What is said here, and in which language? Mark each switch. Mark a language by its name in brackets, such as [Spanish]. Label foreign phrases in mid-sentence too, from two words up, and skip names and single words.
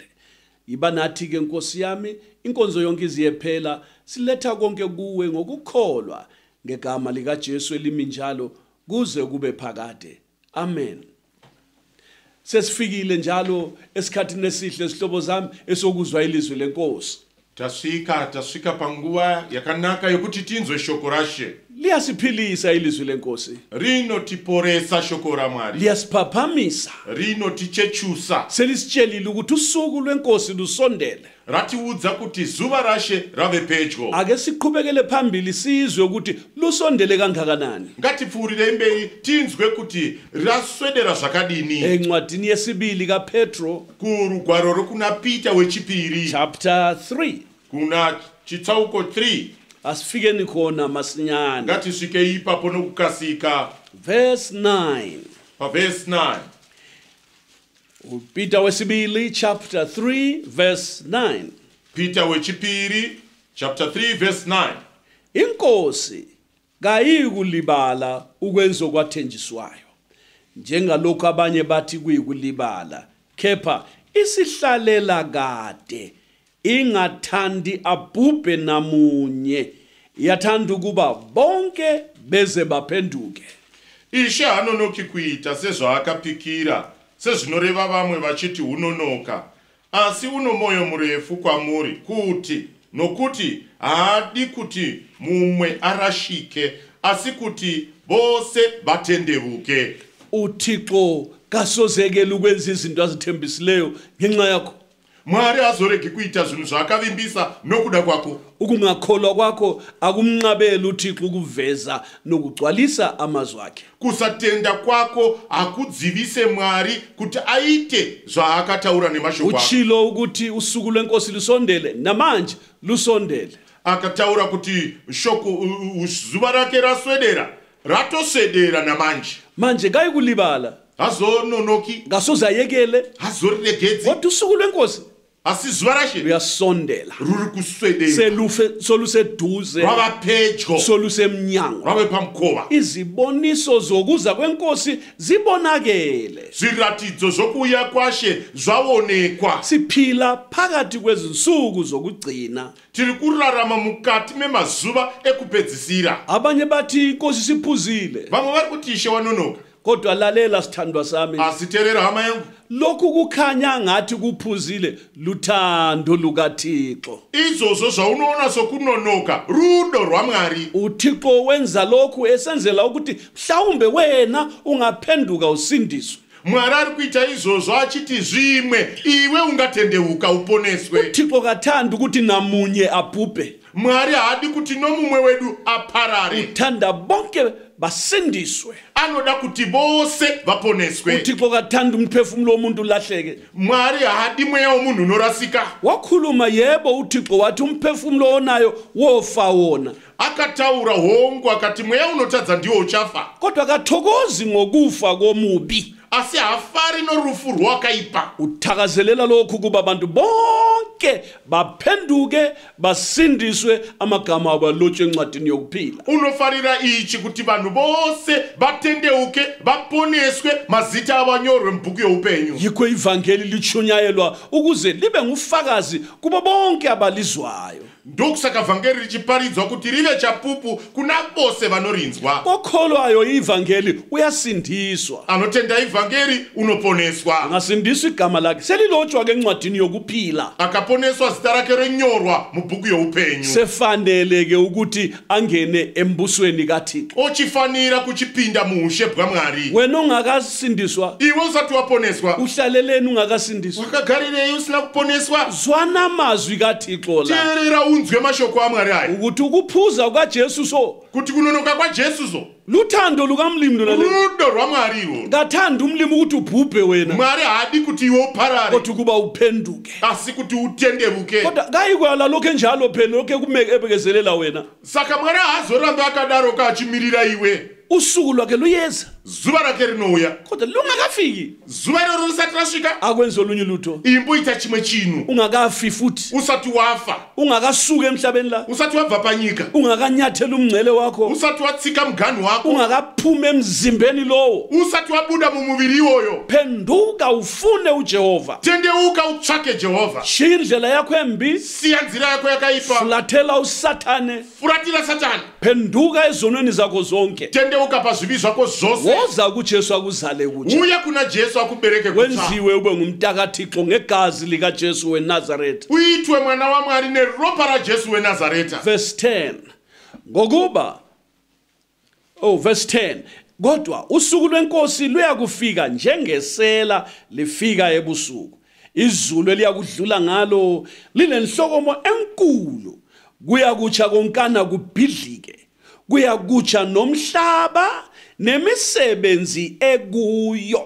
[North Ndebele] Iba nathi ke Nkosi yami inkonzo yonke iziyephela siletha konke kuwe ngokukholwa ngegama lika Jesu elimi njalo kuze kube phakade. Amen. Sesifikile njalo esikhathini esihle isihlobo zami esokuzwa ilizwi lenkosi. [Shona] Taswika panguwa yakanaka yokuti tinzwe shoko rashe. [North Ndebele] Liyasiphilisa ilizwi lenkosi. [Shona] Rino tiporesa shoko ra Mwari. [North Ndebele] Liyasiphaphamisha. [Shona] Rino tichechusa. [North Ndebele] Selisitshelile ukuthi usuku lwenkosi lusondele. [Shona] Ratiudza kuti zuva rashe rave pedyo. [North Ndebele] Ake siqhubekele phambili sizwe ukuthi lusondele kangakanani. [Shona] Ngatipfuurire mberi tinzwe kuti raswedera zvakadini. [North Ndebele] Encwadini yesibili kaPetro [Shona] kurugwaro rokuna Peter wechipiri. [North Ndebele] Chapter 3. [Shona] Kuna chitsauko 3. [North Ndebele] Asifikeni khona masinyane. [Shona] Ngatisvike ipapo nokukasika. [North Ndebele] Verse 9. [Shona] Pa verse 9. [North Ndebele] Peter wesibili [English] chapter 3 verse 9. [Shona] Peter wechipiri [English] chapter 3 verse 9. [North Ndebele] Inkosi kayikulibala ukwenza okwathenjiswayo njengalokho abanye bathi kuyikulibala kepha isihlalela kade ingathandi abhubhe namunye yathanda ukuba bonke beze baphenduke. [Shona] Ishe hanonoki kuita sezvaakapikira sezvinoreva vamwe vachiti unonoka asi uno moyo murefu kwamuri kuti nokuti haadi kuti mumwe arashike asi kuti vose vatendevuke. [North Ndebele] uThixo kasozekela ukwenza izinto azithembisileyo ngenxa yakho. [Shona] Mwari azoregi kuita zvinhu zvaakavimbisa nokuda kwako. [North Ndebele] Ukungakholwa kwakho akumnqabeli uThixo ukuveza nokugcwalisa amazwi akhe. [Shona] Kusatenda kwako akudzivise Mwari kuti aite zvaakataura nemashoko akhe. [North Ndebele] Uchilo ukuthi usuku lwenkosi lusondele namanje lusondele. [Shona] Akataura kuti shoko zuva rake raswedera ratoswedera namanje. [North Ndebele] Manje kayikulibala [Shona] hazononoki [North Ndebele] ngasozayekele [Shona] hazoriregedzi [North Ndebele] kodwa usuku lwenkosi [Shona] asi zuva rashe [North Ndebele] luyasondela [Shona] ruri kuswedera [North Ndebele] soluseduze [Shona] rava pedyo [North Ndebele] solusemnyango [Shona] rave pamukova. [North Ndebele] Iziboniso zokuza kwenkosi zibonakele. [Shona] Zviratidzo zvokuuya kwashe zvaonekwa. [North Ndebele] Siphila phakathi kwezinsuku zokugcina. [Shona] Tiri kurarama mukati memazuva ekupedzisira. [North Ndebele] Abanye bathi inkosi siphuzile. [Shona] Vamwe vari kuti Ishe wanonoka. [North Ndebele] Kodwa lalela sithandwa sami. [Shona] Asiterera hama yangu. [North Ndebele] Lokhu kukhanya ngathi kuphuzile luthando lukaThixo. [Shona] Izozvo zvaunoona sokunonoka rudo rwaMwari. [North Ndebele] uThixo wenza lokhu esenzela ukuthi mhlawumbe wena ungaphenduka usindiswe. [Shona] Mwari ari kuita izvozvo achiti zvimwe iwe ungatendeuka uponeswe. [North Ndebele] uThixo kathanda ukuthi namunye abhubhe. [Shona] Mwari haadi kuti nomumwe wedu aparare. [North Ndebele] Uthanda bonke basindiswe. [Shona] Anoda kuti vose vaponeswe. [North Ndebele] uThixo kathanda umphefumulo womuntu ulahleke. [Shona] Mwari haadi mweya womunhu unorasika. [North Ndebele] Wakhuluma yebo uThixo wathi umphefumulo onayo wofa wona. [Shona] Akataura hongu akati mweya unotadza ndiwo uchafa. [North Ndebele] Kodwa kathokozi ngokufa komubi. [Shona] Asi hafari norufu rwakaipa. [North Ndebele] Uthakazelela lokhu kuba abantu bonke baphenduke basindiswe amagama abo alotshwe encwadini yokuphila. [Shona] Unofarira ichi kuti vanhu vose vatendeuke vaponeswe mazita avanyorwe mubhuku youpenyu. [North Ndebele] Yikho ivangeli lichunyayelwa ukuze libe ngufakazi kubo bonke abalizwayo. [Shona] ndokusaka vhangeri richiparidzwa kuti rive chapupu kuna vose vanorinzwa. [North Ndebele] Okholwayo ivangeli uyasindiswa. [Shona] Anotenda ivhangeri unoponeswa. [North Ndebele] Angasindiswa igama lakhe selilotshwa ke encwadini yokuphila. [Shona] Akaponeswa zita rake renyorwa mubhuku youpenyu. [North Ndebele] Sefaneleke ukuthi angene embusweni kaThixo. [Shona] Ochifanira kuchipinda muushe bwaMwari. [North Ndebele] Wena ungakasindiswa, [Shona] iwe usati waponeswa, [North Ndebele] uhlaleleni ungakasindiswa, [Shona] wakagarirei usina kuponeswa, [North Ndebele] zwana amazwi kaThixo la. [Shona] teerera unzwe mashoko aMwari aya. [North Ndebele] Ukuthi ukuphuza kwaJesu so, [Shona] kuti kunonoka kwaJesu zo, [North Ndebele] luthando lukaMlimi lona. [Shona] rudo rwaMwari ro. [North Ndebele] Ngathanda uMlimi ukuthi ubhubhe wena. [Shona] Mwari haadi kuti iwe uparare, [North Ndebele] Kodwa kuba uphenduke. [Shona] asi kuti utenderuke. [North Ndebele] Kodwa kayikwala lokho enjalo phela lokho ekubekezelela wena. [Shona] Saka Mwari haazoramba akadaro kachimirira iwe. [North Ndebele] Usuku lwakhe luyeza, [Shona] zuva rake rinouya, [North Ndebele] kodwa lungakafiki. [Shona] zuva iroro risati rasvika, [North Ndebele] Akwenza olunye lutho. [Shona] imboita chimwe chinhu, [North Ndebele] Ungakafi futhi, [Shona] usati wafa, [North Ndebele] ungakasuka emhlabeni la, [Shona] usati wabva panyika, [North Ndebele] ungakanyathela umngcele wakho, [Shona] usati watsika muganhu wako, [North Ndebele] ungakaphuma emzimbeni lowo. [Shona] usati wabuda mumuviri iwoyo. [North Ndebele] Phenduka ufune uJehova. [Shona] Tendeuka utsvake Jehovha, [North Ndebele] Shiya indlela yakho embi, [Shona] siya nzira yako yakaipa, [North Ndebele] fulathela uSathane, [Shona] furatira Satani, [North Ndebele] phenduka ezonweni zakho zonke. [Shona] tendeuka pazvivi zvako zvose, [North Ndebele] Woza kuJesu akuzale kutsha. [Shona] uye kuna Jesu akubereke kutsva, [North Ndebele] Wenziwe ube ngumntakaThixo ngegazi likaJesu weNazaretha. [Shona] uitwe mwana waMwari neropa raJesu weNazareta. [North Ndebele] Verse 10. Ngokuba verse 10. Kodwa usuku lwenkosi luyakufika njengesela lifika ebusuku. Izulu eliyakudlula ngalo lilenhlokomo enkulu. Kuyakutsha konkana kubhidlike. Kuyakutsha nomhlaba nemisebenzi ekuyo.